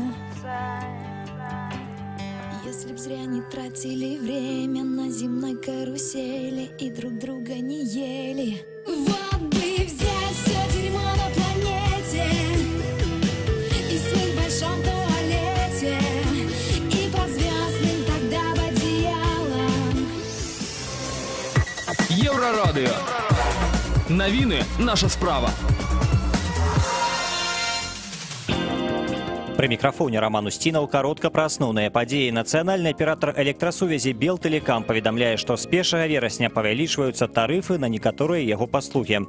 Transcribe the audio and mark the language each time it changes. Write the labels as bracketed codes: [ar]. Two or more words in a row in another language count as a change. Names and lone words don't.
[ru] Если б зря не тратили время на земной карусели и друг друга не ели, вот бы взять все дерьмо на планете и смыть в большом туалете, и под звездным тогда в одеялом. [be] Еврорадио. Новины наша справа. Пры мікрафоне Роман Устінаў каротка пра асноўныя падзеі. Нацыянальны аператар электрасувязі Белтэлекам паведамляе, што з 1 верасня павялічваюцца тарыфы на некаторыя яго паслугі.